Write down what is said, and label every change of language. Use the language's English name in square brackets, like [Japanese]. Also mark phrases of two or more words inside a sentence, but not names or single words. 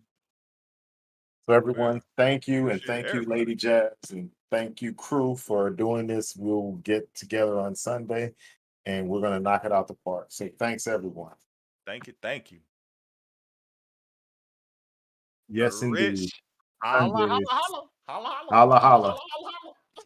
[English] So Yeah. everyone, thank you, and Appreciate thank you, everybody. Lady Jazz, and thank you, crew, for doing this. We'll get together on Sunday, and we're gonna knock it out the park. So thanks, everyone. Thank you. Thank you. Yes, indeed. Rich. Holla, holla, Sunday. holla. Holla, holla. Holla, holla. Holla, holla, holla.